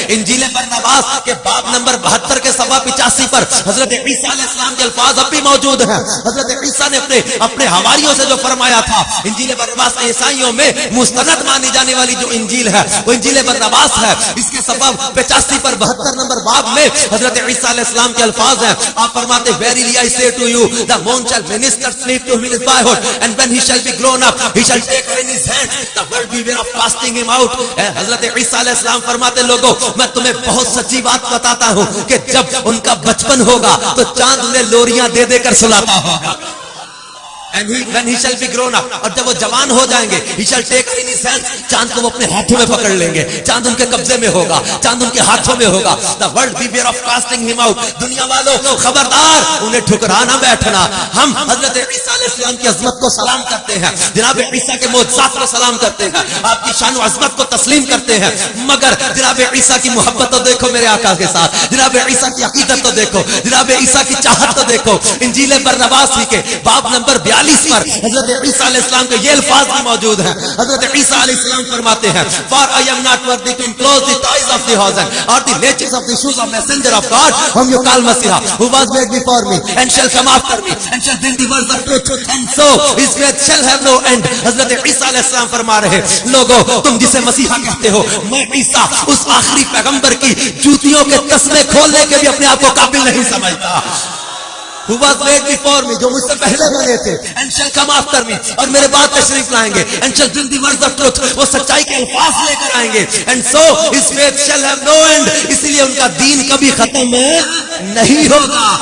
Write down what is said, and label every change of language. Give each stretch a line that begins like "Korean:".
Urdu: انجیل برناباس کے باب نمبر 72 کے صفحہ 85 پر حضرت عیسیٰ علیہ السلام کے الفاظ اب بھی موجود ہیں. حضرت عیسیٰ نے اپنے حواریوں سے جو فرمایا تھا، انجیل برناباس عیسائیوں میں مستند مانی جانے والی جو انجیل ہے وہ انجیل برناباس ہے. اس کے صفحہ 85 پر 72 نمبر باب میں حضرت عیسیٰ علیہ السلام کے الفاظ ہیں. آپ فرماتے
English: verily I say to you the moon shall minister sleep to him in his boyhood and when he shall be grown up he shall take her in his hand the world beware of casting him out.
Urdu: حضرت عیسیٰ علیہ السلام فرماتے لوگوں میں تمہیں بہت سچی بات بتاتا ہوں کہ جب ان کا بچپن ہوگا تو چاند انہیں لوریاں دے دے کر سلاتا ہوگا.
English: And when he shall be grown up,
Urdu: اور جب وہ جوان ہو جائیں گے
English: he shall take her in his hand,
Urdu: چاند کو وہ اپنے ہاتھوں میں پکڑ لیں گے، چاند ان کے قبضے میں ہوگا، چاند ان کے ہاتھوں میں ہوگا.
English: The world beware of casting him out.
Urdu: دنیا والوں خبردار انہیں ٹھکرانا بیٹھنا. ہم حضرت عیسیٰ علیہ السلام کی عظمت کو سلام کرتے ہیں، جناب عیسیٰ کے معجزات کو سلام کرتے ہیں، آپ کی شان و عظمت کو تسلیم کرتے ہیں، مگر جناب عیسیٰ کی محبت تو دیکھو میرے آقا کے ساتھ، جناب عیسیٰ کی عقیدت تو دیکھو، جناب عیسیٰ کی چاہت تو دیکھو. انجیل برناباس ہی کے باب نمبر 42 پر حضرت عیسیٰ علیہ السلام کے یہ الفاظ بھی موجود ہیں. حضرت عیسیٰ علیہ السلام فرماتے ہیں
English: for I am not worthy to enclose the ties of the hosen or the latches of the shoes of messenger of God whom you call Messiah who was made before me and shall come after me and shall bring the words of truth and so his faith shall have no end.
Urdu: حضرت عیسیٰ علیہ السلام فرما رہے لوگوں تم جسے مسیحا کہتے ہو، میں عیسیٰ اس آخری پیغمبر کی جوتیوں کے تسمے کھولنے کے بھی اپنے آپ کو قابل نہیں سمجھتا.
English: who was made before me
Urdu: جو مجھ سے پہلے بنے تھے
English: and shall come after me
Urdu: اور میرے بعد تشریف لائیں گے
English: and shall bring the words of truth
Urdu: وہ سچائی کے الفاظ لے کر آئیں گے
English: and so his faith shall have no end
Urdu: اس لیے ان کا دین کبھی ختم نہیں ہوگا.